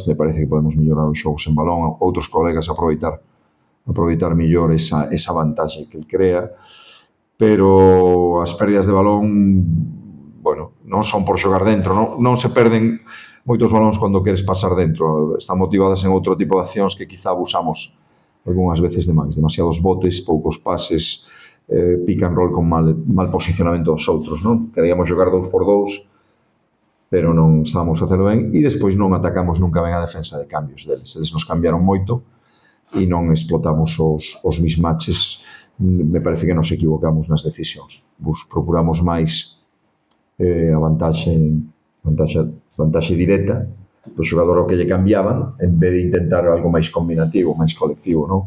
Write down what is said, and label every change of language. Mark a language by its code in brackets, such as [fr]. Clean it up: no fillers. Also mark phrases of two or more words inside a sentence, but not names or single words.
[gl] Me parece que podemos mellorar os xogos en balón, outros colegas aproveitar mellor esa vantaxe que el crea, pero as pérdidas de balón, bueno, non son por xogar dentro, non se perden moitos balóns cando queres pasar dentro, están motivadas en outro tipo de accións que quizá abusamos algunhas veces demais, demasiados botes, poucos pases, [en] pick and roll [gl] con mal posicionamento dos outros, non? Queríamos xogar 2x2, pero non estábamos facendo ben, e despois non atacamos nunca ben a defensa de cambios deles, eles nos cambiaron moito e non explotamos os mismatches. Me parece que nos equivocamos nas decisións. Procuramos máis a vantaxe directa do xogador ao que lle cambiaban, en vez de intentar algo máis combinativo, máis colectivo, non?